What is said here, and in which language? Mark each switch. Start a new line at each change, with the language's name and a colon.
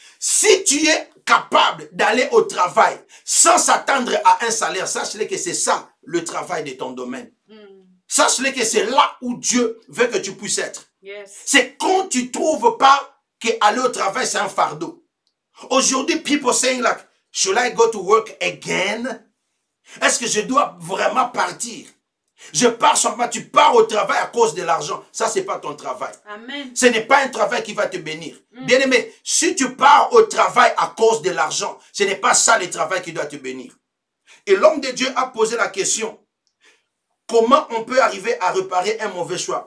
French: Si tu es capable d'aller au travail sans s'attendre à un salaire, sache-le que c'est ça le travail de ton domaine. Sache-le que c'est là où Dieu veut que tu puisses être.
English: Yes.
French: C'est quand tu ne trouves pas qu'aller au travail c'est un fardeau. Aujourd'hui,
English: people saying like, should I go to work again?
French: Est-ce que je dois vraiment partir? Je pars simplement, tu pars au travail à cause de l'argent. Ça, ce n'est pas ton travail. Amen. Ce n'est pas un travail qui va te bénir. Bien-aimé, si tu pars au travail à cause de l'argent, ce n'est pas ça le travail qui doit te bénir. Et l'homme de Dieu a posé la question, comment on peut arriver à réparer un mauvais choix?